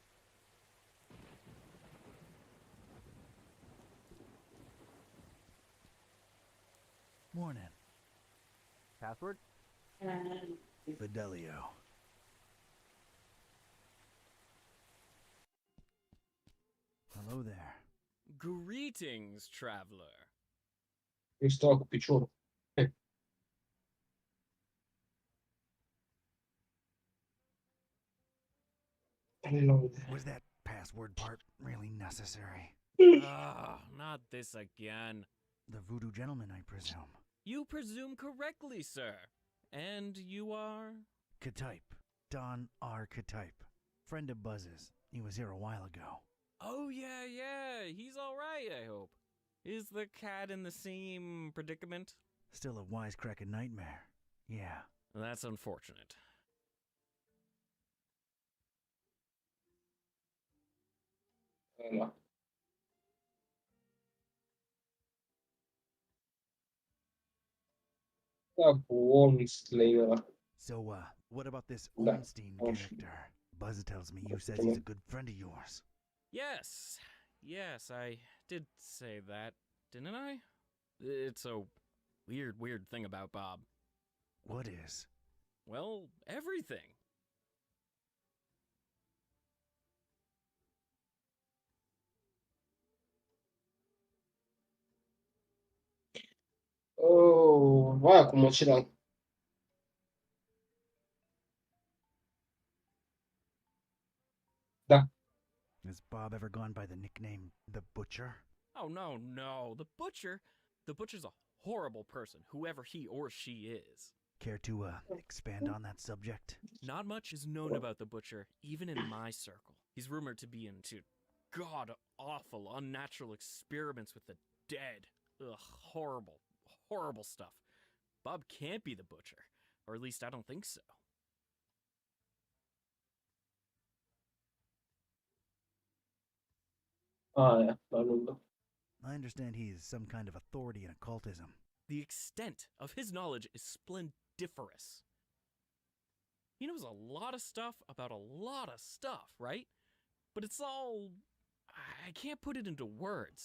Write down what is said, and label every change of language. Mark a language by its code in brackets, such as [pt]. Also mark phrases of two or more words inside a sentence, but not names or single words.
[en] Morning. Password? Fidelio. Hello there. Greetings, traveler. [ro] Îi stau cu piciorul. [en] Hello there. Was that password part really necessary? Ah, not this again. The voodoo gentleman, I presume. You presume correctly, sir. And you are? Ktype. Don R. Ktype. Friend of Buzz's. He was here a while ago. Oh, yeah. He's all right, I hope. Is the cat in the same predicament? Still a wisecracking nightmare. Yeah. That's unfortunate. [ro] Ăla. Da, cu Ormstlane ăla. [en] So, what about this [ro] Da. [en] Ormstein character? Buzz tells me you says Come he's a on. good friend of yours. Yes. Yes, I did say that, didn't I? It's a weird thing about Bob. What is? Well, everything. [ro] Oh, vai acum ce dau. Da. [en] Has Bob ever gone by the nickname the Butcher? Oh, no. The Butcher's a horrible person, whoever he or she is. Care to, expand on that subject? Not much is known about the Butcher, even in my circle. He's rumored to be into god-awful, unnatural experiments with the dead. Ugh, horrible stuff. Bob can't be the Butcher, or at least I don't think so. [ro] Aia, la lungă. [en] I understand he's some kind of authority in occultism. The extent of his knowledge is splendiferous. He knows a lot of stuff about a lot of stuff, right? But it's all... I can't put it into words.